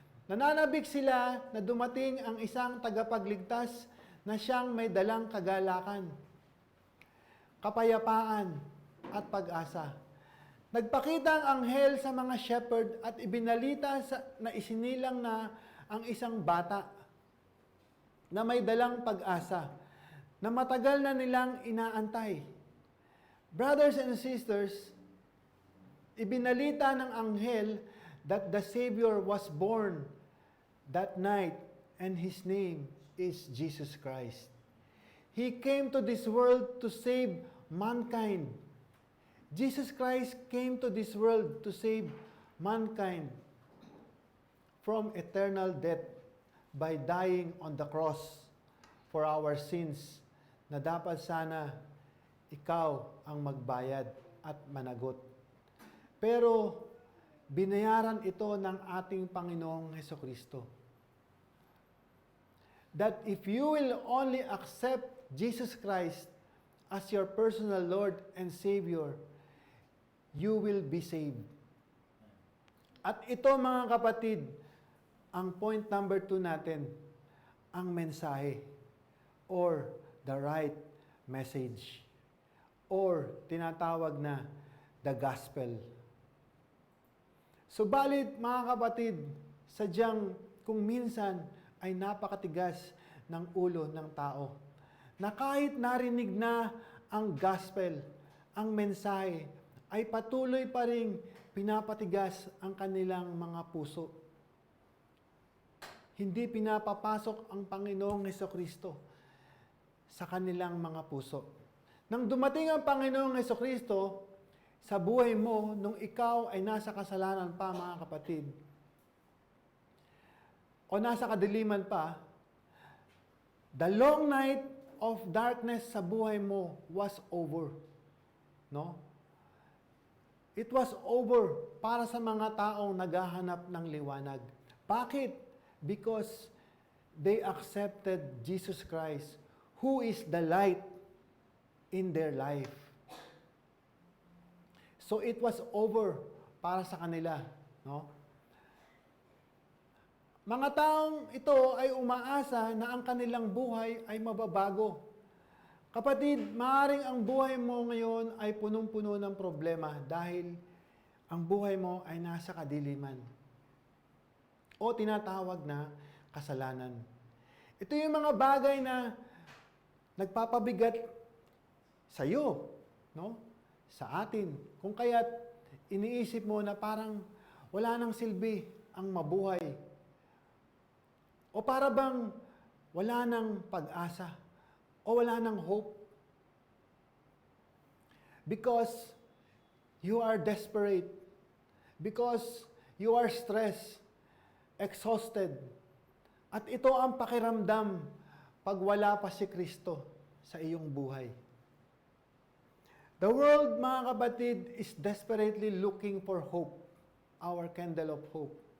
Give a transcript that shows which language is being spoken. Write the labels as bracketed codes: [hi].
[tl] Nananabik sila na dumating ang isang tagapagligtas na siyang may dalang kagalakan, kapayapaan, at pag-asa. Nagpakita ang anghel sa mga shepherd at ibinalita na isinilang na ang isang bata na may dalang pag-asa na matagal na nilang inaantay. [en] Brothers and sisters, [tl] ibinalita ng anghel [en] that the Savior was born that night, and His name is Jesus Christ. He came to this world to save mankind. Jesus Christ came to this world to save mankind from eternal death by dying on the cross for our sins, [tl] na dapat sana ikaw ang magbayad at managot. Pero binayaran ito ng ating Panginoong Hesukristo. [en] That if you will only accept Jesus Christ as your personal Lord and Savior, you will be saved. [tl] At ito, mga kapatid, ang point number 2 natin, ang mensahe or [en] the right message [tl] or tinatawag na the gospel. Subalit, mga kapatid, sadyang kung minsan ay napakatigas ng ulo ng tao, na kahit narinig na ang gospel, ang mensahe, ay patuloy pa ring pinapatigas ang kanilang mga puso. Hindi pinapapasok ang Panginoong Hesukristo sa kanilang mga puso. Nang dumating ang Panginoong Hesukristo sa buhay mo, nung ikaw ay nasa kasalanan pa, mga kapatid, o nasa kadiliman pa, [en] The long night of darkness [tl] sa buhay mo [en] was over. No? It was over [tl] para sa mga taong naghahanap ng liwanag. Bakit? [en] Because they accepted Jesus Christ, who is the light in their life. So it was over [tl] para sa kanila, no? Mga taong ito ay umaasa na ang kanilang buhay ay mababago. Kapatid, maaaring ang buhay mo ngayon ay punong-puno ng problema dahil ang buhay mo ay nasa kadiliman o tinatawag na kasalanan. Ito yung mga bagay na nagpapabigat sa iyo, no? Sa atin. Kung kaya't iniisip mo na parang wala nang silbi ang mabuhay. O para bang wala nang pag-asa o wala nang hope. [en] Because you are desperate. Because you are stressed, exhausted. [tl] At ito ang pakiramdam pag wala pa si Kristo sa iyong buhay. [en] The world, [tl] mga kapatid, [en] is desperately looking for hope, our candle of hope.